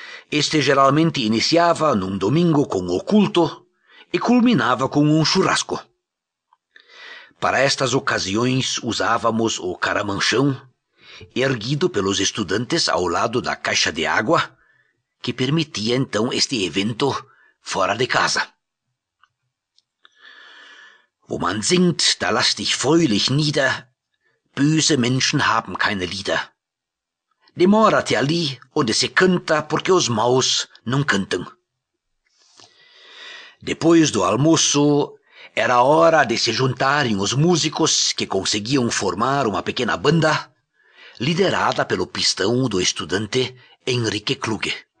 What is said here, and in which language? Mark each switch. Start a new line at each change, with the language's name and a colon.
Portuguese: Este geralmente iniciava num domingo com o culto e culminava com um churrasco. Para estas ocasiões usávamos o caramanchão erguido pelos estudantes ao lado da caixa de água, que permitia então este evento fora de casa.
German: Wo man singt, da lass dich fröhlich nieder, böse Menschen haben keine Lieder.
Portuguese: Demora-te ali onde se canta, porque os maus não cantam. Depois do almoço, era hora de se juntarem os músicos que conseguiam formar uma pequena banda, liderada pelo pistão do estudante Henrique Kluge.